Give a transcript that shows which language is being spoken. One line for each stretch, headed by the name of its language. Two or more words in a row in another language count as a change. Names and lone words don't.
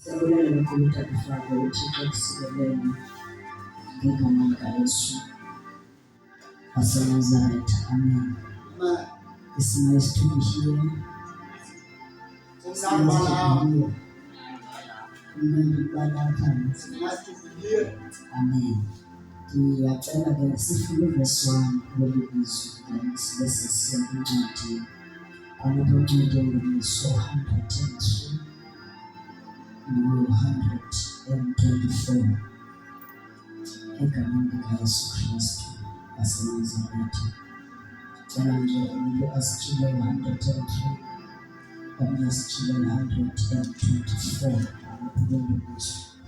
Xhosa: Siyabonga kakhulu Tata Father uThixo kusikelele ngegama likaYesu waseNazaretha.
English: Amen. It's nice to be here. It's nice to be here. Amen.
Zulu: Ngiyacela ke sifike verse 1 kuleli bizwi then sibese siya kwincwadi kwaNobuncwadi ngemiso 103 no-124 egameni likaYesu Kristu waseNazaretha. Cela nje umuntu asitshile 103 omnye asitshile 124 kuleli bizwi.